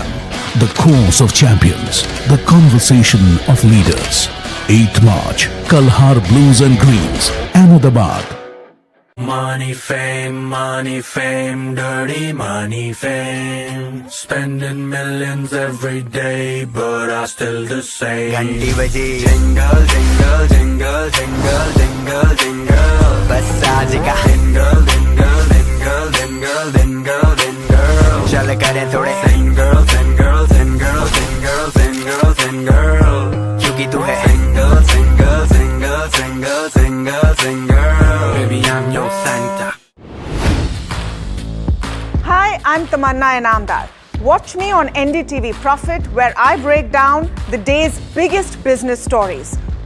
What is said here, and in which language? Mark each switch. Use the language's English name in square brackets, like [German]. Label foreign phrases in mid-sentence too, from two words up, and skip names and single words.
[English] The course of champions, the conversation of leaders. 8th March, Kalhar Blues and Greens, Ahmedabad. Money, fame, dirty money, fame. Spending millions every day, but I still the same. [Hindi] घंटी बजे, [English] jingle, jingle, jingle, jingle, jingle, jingle. [Hindi] बस आज का [English] jingle, jingle, jingle, jingle, jingle, jingle. [Hindi] चल करें थोड़े [English] single, single, single, single, single, single. [Hindi] क्योंकि तू है [English] single, single, single, single, single, single. Baby, I'm your Santa. Hi, I'm Tamanna Inamdar. Watch me on NDTV Profit, where I break down the day's biggest business stories.